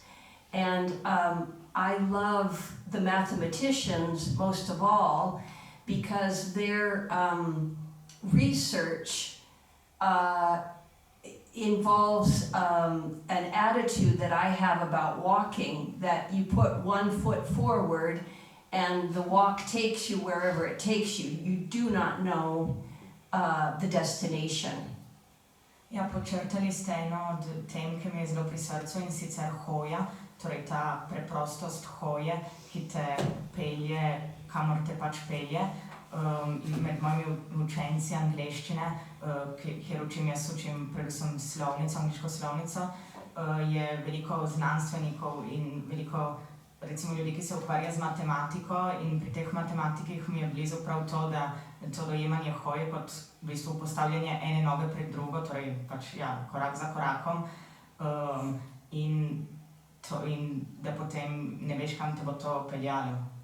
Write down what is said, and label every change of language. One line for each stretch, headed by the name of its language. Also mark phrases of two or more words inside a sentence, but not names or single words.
English: And I love the mathematicians most of all because their research involves an attitude that I have about walking, that you put one foot forward and the walk takes you wherever it takes you. You do not know the destination.
Slovenian: Ja, počrtali ste eno od tem, ki mi je zelo pri srcu, in sicer hoja, torej ta preprostost hoje, ki te pelje, kamor te pač pelje. Med mojimi učenci angleščine, kjer učim predvsem slovnico, angliško slovnico, je veliko znanstvenikov in veliko recimo ljudi, ki se ukvarja z matematiko, in pri teh matematikih mi je blizu prav to, da to dojemanje hoje kot v bistvu postavljanje ene noge pred drugo, torej pač ja, korak za korakom, in da potem ne veš, kam te bo to peljalo.